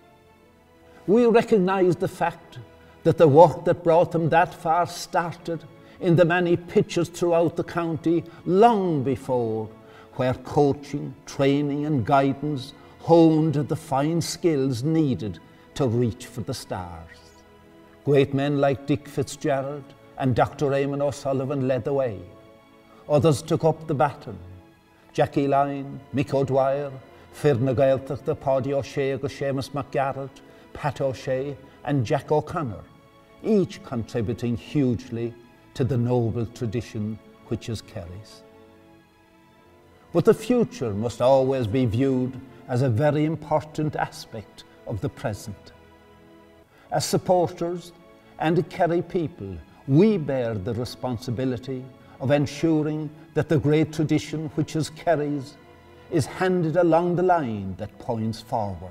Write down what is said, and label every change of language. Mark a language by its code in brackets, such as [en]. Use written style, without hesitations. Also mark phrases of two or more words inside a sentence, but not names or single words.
[en] We recognise the fact that the work that brought them that far started in the many pitches throughout the county long before, where coaching, training and guidance honed the fine skills needed to reach for the stars. Great men like Dick Fitzgerald and Dr. Eamon O'Sullivan led the way. Others took up the baton. Jackie Lyne, Mick O'Dwyer, Firna Gaeltach, the Paddy O'Shea, Seamus McGarrett, Pat O'Shea and Jack O'Connor, each contributing hugely to the noble tradition which is Kerry's. But the future must always be viewed as a very important aspect of the present. As supporters and Kerry people, we bear the responsibility of ensuring that the great tradition which is Kerry's is handed along the line that points forward.